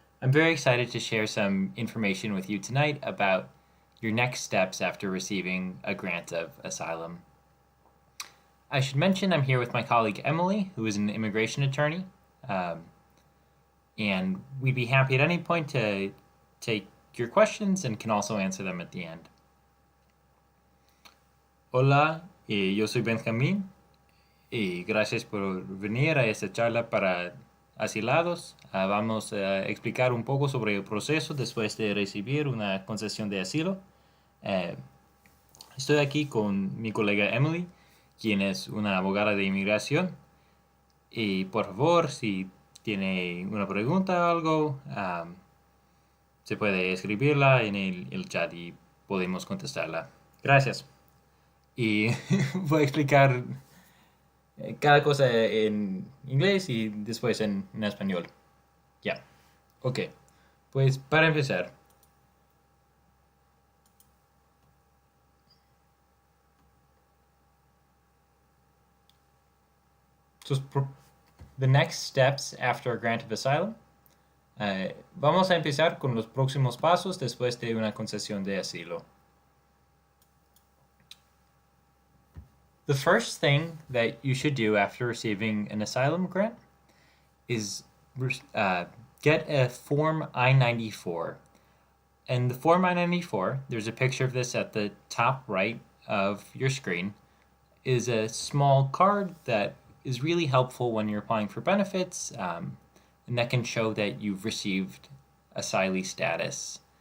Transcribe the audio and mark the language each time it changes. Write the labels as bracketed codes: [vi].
[en] I'm very excited to share some information with you tonight about your next steps after receiving a grant of asylum. I should mention I'm here with my colleague Emily, who is an immigration attorney, and we'd be happy at any point to take your questions and can also answer them at the end. [es] Hola, yo soy Benjamín y gracias por venir a esta charla para asilados. Vamos a explicar un poco sobre el proceso después de recibir una concesión de asilo. Estoy aquí con mi colega Emily, quien es una abogada de inmigración. Y por favor, si tiene una pregunta o algo, se puede escribirla en el chat y podemos contestarla. Gracias. Y voy a explicar cada cosa en inglés y después en español. Ya. Ok. Pues para empezar. [en] The next steps after a grant of asylum. [es] Vamos a empezar con los próximos pasos después de una concesión de asilo. [en] The first thing that you should do after receiving an asylum grant is get a Form I-94. And the Form I-94, there's a picture of this at the top right of your screen, is a small card that is really helpful when you're applying for benefits, and that can show that you've received asylee status.